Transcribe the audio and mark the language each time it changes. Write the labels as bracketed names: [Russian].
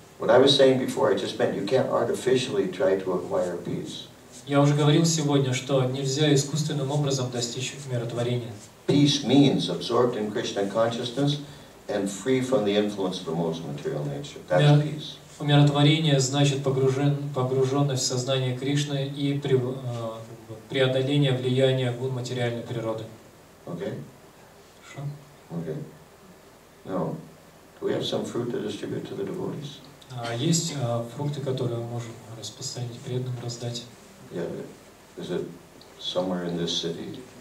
[English] What I was saying before, I just meant you can't artificially try to acquire peace. [Russian] Я уже говорил сегодня, что нельзя искусственным образом достичь умиротворения. [English] Peace means absorbed in Krishna consciousness and free from the influence of the most material nature. That's peace. [Russian] Умиротворение значит погруженность в сознание Кришны и преодоление влияния гун материальной природы. [English] Okay? [Russian] Хорошо? [English] Okay. Now, do we have some fruit to distribute to the devotees? [Russian] Есть фрукты, которые мы можем распространить преданным, раздать. [English] Yeah. Is it somewhere in this city?